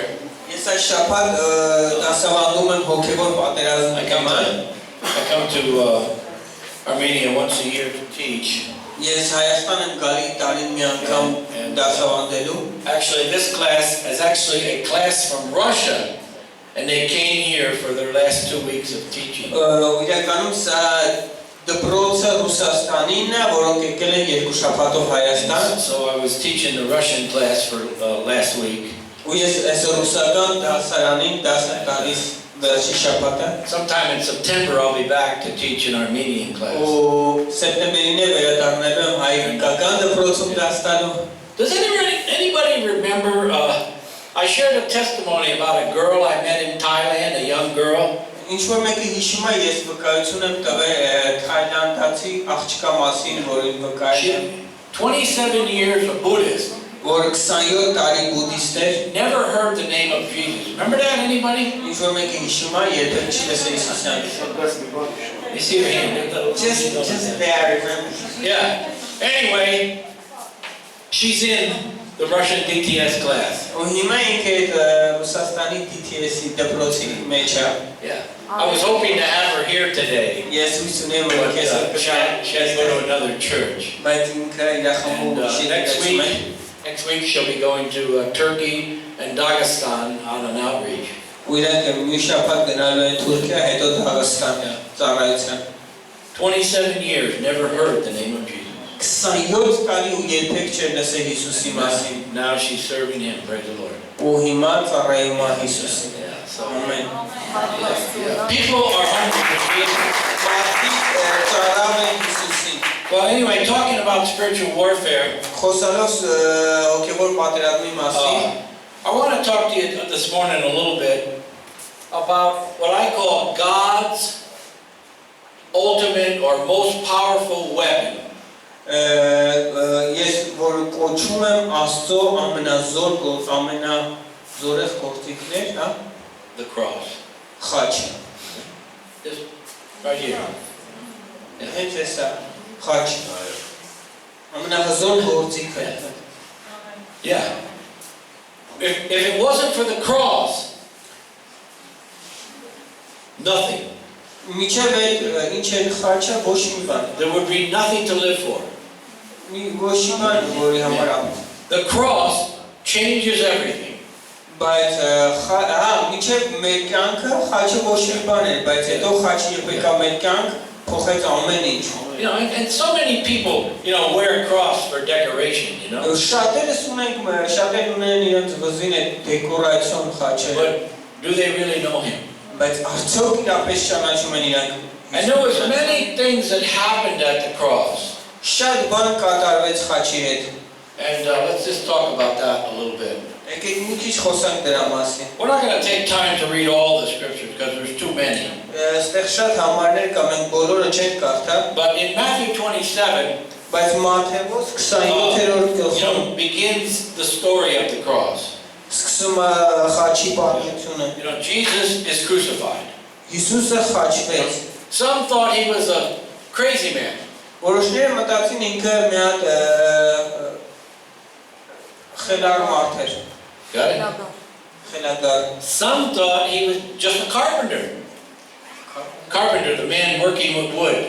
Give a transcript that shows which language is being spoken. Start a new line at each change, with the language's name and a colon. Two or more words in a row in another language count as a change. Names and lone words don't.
English: I come to Armenia once a year to teach. Actually, this class is actually a class from Russia, and they came here for their last 2 weeks of teaching.
Armenian: դպրոցը Ռուսաստանինն է, որոնք եկել են երկու շաբաթով Հայաստան։
English: So I was teaching the Russian class for last week.
Armenian: Ու ես այս ռուսական դասարանին դաս տալիս վերջի շաբաթը։
English: Sometime in September I'll be back to teach an Armenian class.
Armenian: Ու սեպտեմբերին է վերադառնալու եմ հայկական դպրոցում դաս տալու։
English: Does anybody remember, I shared a testimony about a girl I met in Thailand, a young girl.
Armenian: Ինչ-որ մեկը հիշում է, ես վկայություն եմ տվել թայլանդացի աղջկա մասին, որին վկայել եմ։
English: 27 years a Buddhist.
Armenian: Որ 27 տարի բուդդիստ էր։
English: Never heard the name of Jesus. Remember that, anybody?
Armenian: Ինչ-որ մեկը հիշում է, երբեք չի լսել Հիսուսյան։
English: You see your hand? Just there, remember. Yeah. Anyway, she's in the Russian DTS class.
Armenian: Ու հիմա ինքը Ռուսաստանի DTS-ի դպրոցի մեջ է։
English: Yeah. I was hoping to have her here today.
Armenian: Ես հույս ունեմ, որ
English: But she has to go to another church.
Armenian: Բայց ինքը իր խմբում
English: And next week she'll be going to Turkey and Dagestan on an outreach.
Armenian: Ու իրանք մի շաբաթ գնալու են Թուրքիա, հետո Դաղստան ծառայության։
English: 27 years, never heard the name of Jesus.
Armenian: 27 տարի ու երբեք չէր լսել Հիսուսի մասին։
English: Now she's serving him, praise the Lord.
Armenian: Ու հիմա ծառայում է Հիսուսին։
English: Yeah, so
Armenian: Ամեն։
English: people are hungry for Jesus.
Armenian: Մարդիկ ծառայում են Հիսուսին։
English: Well, anyway, talking about spiritual warfare,
Armenian: Խոսալով հոգևոր պատերազմի մասին,
English: I want to talk to you this morning a little bit about what I call God's ultimate or most powerful weapon.
Armenian: Ես որ կոչում եմ Աստծո ամենազորեղ գործիքներ, հա,
English: The cross.
Armenian: խաչը։
English: Just right here.
Armenian: Հենց էսա խաչը։ Ամենահզոր գործիքը։
English: Yeah. If it wasn't for the cross, nothing.
Armenian: Միջև այդ ինչ էր խաչը, ոչ մի բան։
English: There would be nothing to live for.
Armenian: Ոչ մի բան, որի համար ապրի։
English: The cross changes everything.
Armenian: Բայց հա, միջև մեր կյանքը խաչը ոչ մի բան էր, բայց հետո խաչը երբ եկա մեր կյանք, փոխեց ամեն ինչ։
English: You know, and so many people, wear a cross for decoration,
Armenian: Շատերս ունեն իրենց վզին այդ դեկորացիոն խաչերը։
English: But do they really know him?
Armenian: Բայց արդյոք իրապես ճանաչում են իրանք։
English: And there was many things that happened at the cross.
Armenian: Շատ բան կատարվեց խաչի հետ։
English: And let's just talk about that a little bit.
Armenian: Եկեք մի քիչ խոսանք դրա մասին։
English: We're not going to take time to read all the scriptures because there's too many.
Armenian: Այստեղ շատ համարներ կա, մենք բոլորը չենք կարդա։
English: But in Matthew 27,
Armenian: Բայց Մատթեոս 27-րդ գլխում
English: begins the story of the cross.
Armenian: սկսում է խաչի պատմությունը։
English: Jesus is crucified.
Armenian: Հիսուսը խաչվեց։
English: Some thought he was a crazy man.
Armenian: Որոշները մտածին ինքը մի հատ խելար մարդ էր։
English: Got it?
Armenian: Խելագար։
English: Some thought he was just a carpenter. Carpenter, the man working with wood.